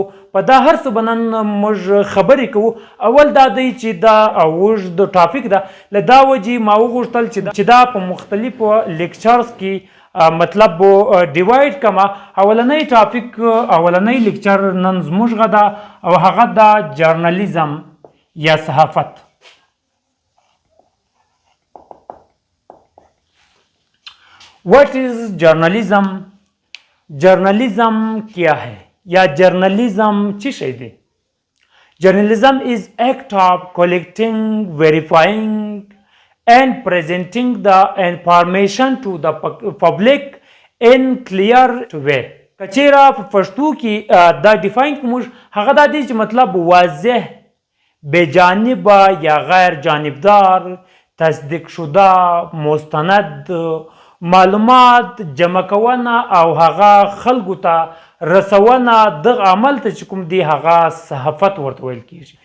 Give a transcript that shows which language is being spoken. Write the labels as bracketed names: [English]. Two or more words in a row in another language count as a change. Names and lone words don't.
[Pashto] په دا هر څه به نن موږ خبرې کوو. اول دا دی چې دا اوږد ټاپک ده له دا وجې ما وغوښتل چې دا په مختلفو لیکچرز کې مطلب ډیوایډ کما. اولنی ټاپک اولنی لیکچر نن زموږ ده او هغه د جرنالیزم یا صحافت. [English] What is journalism? [Urdu] جرنالیزم کیا ہے [Pashto] یا جرنالیزم چی شی دی؟ [English] Journalism is act of collecting, verifying and presenting the information to the public in clear way. [Pashto] کچیرا په پښتو کې دا ډیفاین کوم هغه دا دی چې مطلب واضح بجانبه یا غیر جانبدار تصدیق شده مستند معلومات جمع کونه او هغه خلکو ته رسونه دغه عمل ته چې کوم دی هغه صحافت ورته ویل کیږي.